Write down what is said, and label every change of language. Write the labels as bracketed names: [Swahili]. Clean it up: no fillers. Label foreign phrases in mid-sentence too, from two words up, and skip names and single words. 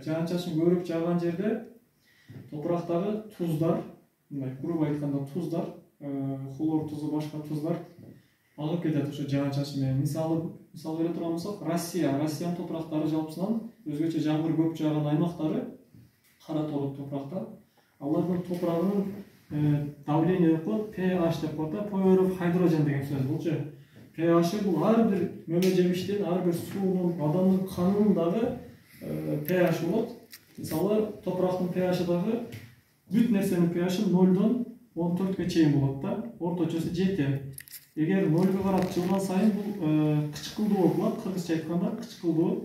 [Kyrgyz] Жаан-чачын көбүрөөк жааган жерде топурактагы туздар, мындай грубо айтканда туздар, хлор тузу, башка туздар агып кетет ошо жаан-чачын менен. Мисалы бере турган болсок, Россиянын топурактары жалпысынан өзгөчө жамгыр көп жааган аймактары кара тору топуракта. Алардын топурагынын давление деп коет, pH деп коет, [English] power of hydrogen [Kyrgyz] деген сөз. Булчу pH бул ар бир мөмө жемиштин, ар бир суунун, адамдын канынын дагы pH болот. Мисалы топурактын pH дагы бүт нерсенин pH 0-дон 14ге чейин болот да. Орточосу 7. Эгер 0га карап жылган сайын бул кычкылдуу болуп калат, кыргызча айтканда кычкылдуу.